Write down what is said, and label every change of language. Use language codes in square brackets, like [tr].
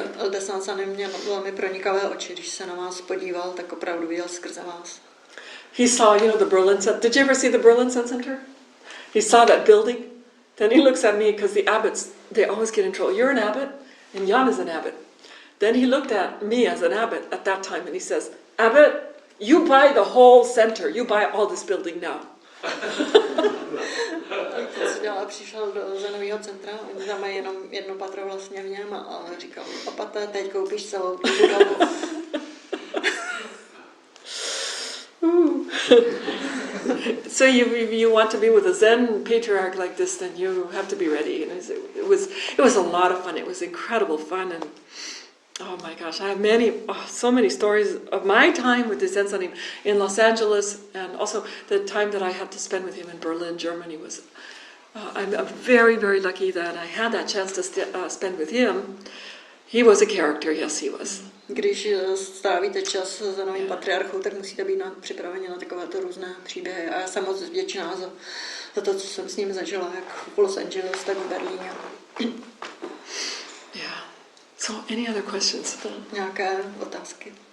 [cs] De Sensanim měl velmi pronikavé oči, když se na vás podíval, tak opravdu viděl skrze vás. [en] He saw, the Berlin Center. Did you ever see the Berlin Zen Center? He saw that building. Then he looks at me, because the abbots, they always get in trouble. You're an abbot, and Jan is an abbot. Then he looked at me as an abbot at that time, and he says, Abbot, you buy the whole center. You buy all this building now. [cs] a přišel do zenového centra, oni tam mají jenom jedno patro vlastně v něm a říkal, opate, teď koupíš celou tu budovu. [en] So you want to be with a Zen patriarch like this, then you have to be ready. And it was a lot of fun. It was incredible fun, and oh my gosh, I have so many stories of my time with the Zen son in Los Angeles, and also the time that I had to spend with him in Berlin, Germany was. I'm very, very lucky that I had that chance to spend with him. He was a character, yes, he was. [cs] Když strávíte čas za novým patriarchou, tak musíte být připraveni na takovéto různé příběhy. A já jsem moc vděčná za to, co jsem s ním zažila, jak v Los Angeles, tak v Berlíně. [en] Yeah. So, any other questions? [cs] Nějaké otázky?